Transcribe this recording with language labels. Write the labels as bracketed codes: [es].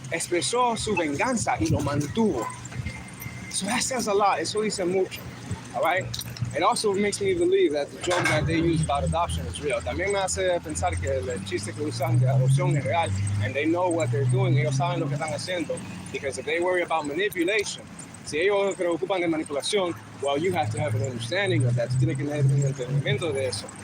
[es] Expresó su venganza y lo mantuvo. [en] So that says a lot. [es] Eso dice mucho. [en] All right? It also makes me believe that the joke that they use about adoption is real. [es] También me hace pensar que el chiste que usan de adopción es real, [en] and they know what they're doing. [es] Ellos saben lo que están haciendo, [en] because if they worry about manipulation, [es] si ellos se preocupan de manipulación, [en] well, you have to have an understanding of that. [es] Tiene que tener un entendimiento de eso.